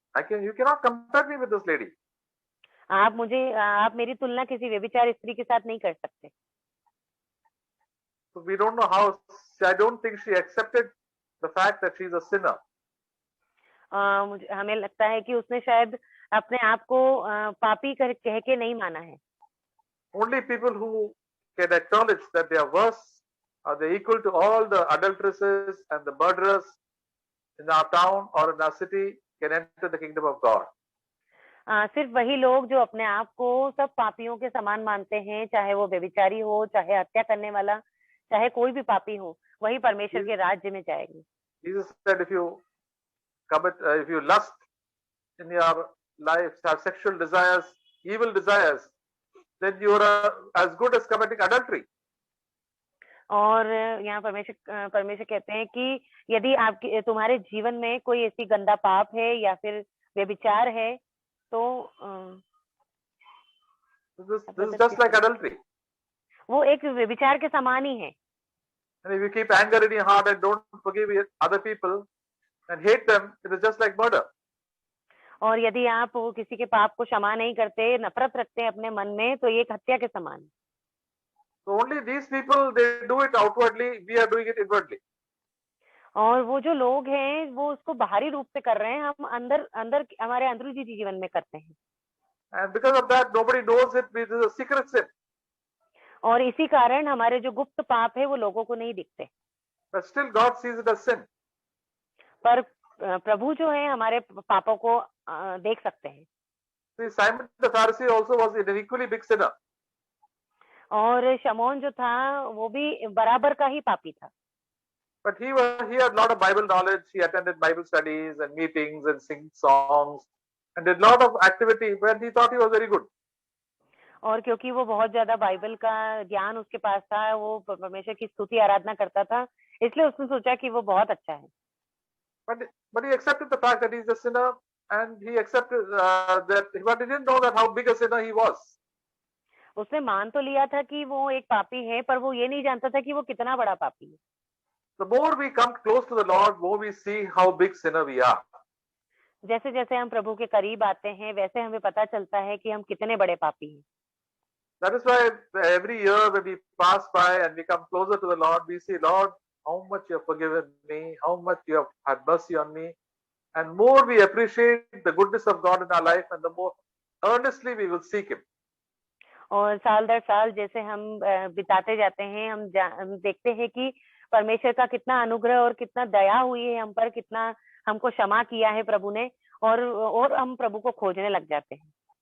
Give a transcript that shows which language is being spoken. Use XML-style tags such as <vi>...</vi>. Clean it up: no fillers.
<en>You cannot compare me with this lady.</en> <hi>आप मेरी तुलना किसी व्यभिचारी स्त्री के साथ नहीं कर सकते।</hi> <en>So we don't know how. I don't think she accepted the fact that she's a sinner.</en> <hi>मुझे हमें लगता है कि उसने शायद अपने आप को पापी कह के नहीं माना है।</hi> <en>Only people who can acknowledge that they are worse, or they're equal to all the adulteresses and the murderers in our town or in our city, can enter the kingdom of God.</en> <hi>सिर्फ वही लोग जो अपने आप को सब पापियों के समान मानते हैं, चाहे वो व्यभिचारी हो, चाहे हत्या करने वाला, चाहे कोई भी पापी हो, वही परमेश्वर के राज्य में जाएंगे।</hi> <en>Jesus said, if you lust in your life, have sexual desires, evil desires, then you are as good as committing adultery.</en> <hi>और यहाँ परमेश्वर कहते हैं कि यदि आपके तुम्हारे जीवन में कोई ऐसी गंदा पाप है या फिर व्यभिचार है, तो</hi> <en>this is just like adultery.</en> <hi>वो एक व्यभिचार के समान ही है।</hi> <en>And if you keep anger in your heart and don't forgive other people and hate them, it is just like murder.</en> <hi>और यदि आप वो किसी के पाप को क्षमा नहीं करते, नफरत रखते हैं अपने मन में, तो ये एक हत्या के समान है।</hi> <en>So only these people, they do it outwardly, we are doing it inwardly.</en> <hi>और वो जो लोग हैं वो उसको बाहरी रूप से कर रहे हैं, हम अंदर हमारे अंदरूनी जीवन में करते हैं।</hi> <en>And because of that, nobody knows it. It is a secret sin.</en> <hi>और इसी कारण हमारे जो गुप्त पाप है वो लोगों को नहीं दिखते।</hi> <en>But still God sees it as sin.</en> <hi>पर प्रभु जो है हमारे पापों को देख सकते हैं।</hi> <en>See, Simon the Pharisee also was an equally big sinner.</en> <hi>और शमौन जो था वो भी बराबर का ही पापी था।</hi> <en>But he had a lot of Bible knowledge. He attended Bible studies and meetings and sing songs and did a lot of activity when he thought he was very good.</en> <hi>और क्योंकि वो बहुत ज्यादा बाइबल का ज्ञान उसके पास था, वो परमेश्वर की स्तुति आराधना करता था, इसलिए उसने सोचा कि वो बहुत अच्छा है।</hi> <en>But he accepted the fact that he's a sinner, and he accepted that, but he didn't know that how big a sinner he was.</en> <hi>उसने मान तो लिया था कि वो एक पापी है, पर वो ये नहीं जानता था कि वो कितना बड़ा पापी है।</hi> <en>The more we come close to the Lord, more we see how big sinner we are.</en> <hi>जैसे जैसे हम प्रभु के करीब आते हैं, वैसे हमें पता चलता है कि हम कितने बड़े पापी हैं।</hi> <en>That is why every year when we pass by and we come closer to the Lord, we see, Lord, how much you have forgiven me, how much you have had mercy on me, and more we appreciate the goodness of God in our life, and the more earnestly we will seek Him.</en> <hi>और साल दर साल जैसे हम बिताते जाते हैं, हम देखते हैं कि परमेश्वर का कितना अनुग्रह और कितना दया हुई है हम पर, कितना हमको क्षमा किया है प्रभु ने, और हम प्रभु को खोजने लग जाते हैं।</hi>